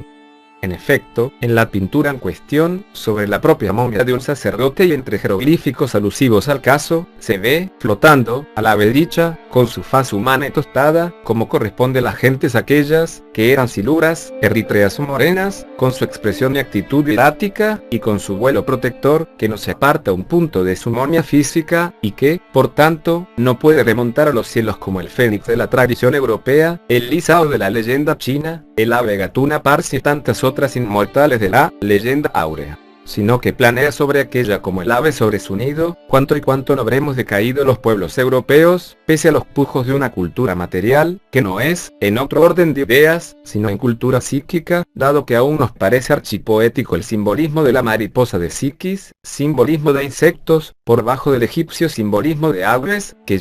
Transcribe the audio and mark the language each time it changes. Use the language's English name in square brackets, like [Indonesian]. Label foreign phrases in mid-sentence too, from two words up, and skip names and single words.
[Spanish] En efecto, en la pintura en cuestión, sobre la propia momia de un sacerdote y entre jeroglíficos alusivos al caso, se ve, flotando, a la ave dicha, con su faz humana y tostada, como corresponde a las gentes aquellas, que eran siluras, eritreas o morenas, con su expresión y actitud hierática, y con su vuelo protector, que no se aparta un punto de su momia física, y que, por tanto, no puede remontar a los cielos como el fénix de la tradición europea, el lisao de la leyenda china, el ave gatuna parsi y tantas otras inmortales de la leyenda áurea, sino que planea sobre aquella como el ave sobre su nido, cuánto y cuánto no habremos decaído los pueblos europeos, pese a los pujos de una cultura material, que no es, en otro orden de ideas, sino en cultura psíquica, dado que aún nos parece archipoético el simbolismo de la mariposa de Psiquis, simbolismo de insectos, por bajo del egipcio simbolismo de aves, que